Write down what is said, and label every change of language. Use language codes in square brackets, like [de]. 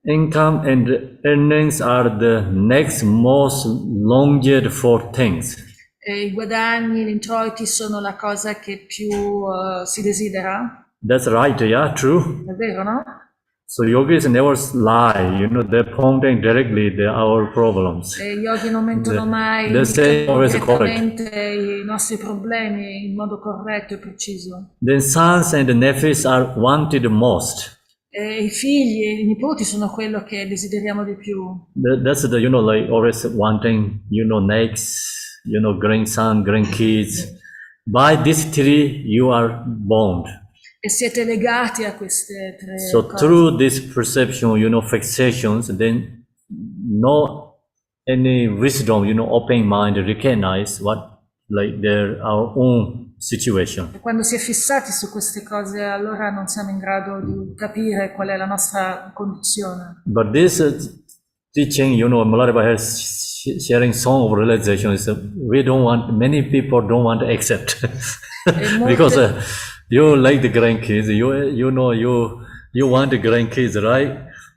[en] Income and earnings are the next most longed for things. [it] E i guadagni, gli introiti sono la cosa che più si desidera, [en] That's right, yeah, true. [it] è vero, no? [en] So yogis never lie, they're pointing directly our problems. [it] E gli yogi non mentono mai, [en] They say [it] dicono [en] always correct. [it] direttamente i nostri problemi in modo corretto e preciso. [en] Then sons and nephews are wanted most. [it] E i figli e i nipoti sono quello che desideriamo di più. [en] That's the, like always wanting, next, grandson, grandkids. By these three, you are bound. [it] E siete legati a queste tre So cose. [en] through this perception, fixations, then no any wisdom, open mind recognize what like our own situation. [it] E quando si è fissati su queste cose, allora non siamo in grado di capire qual è la nostra condizione. [en] But this teaching, Malariba has sharing song of realization is many people don't want to accept because you like the grandkids, you want the grandkids, right?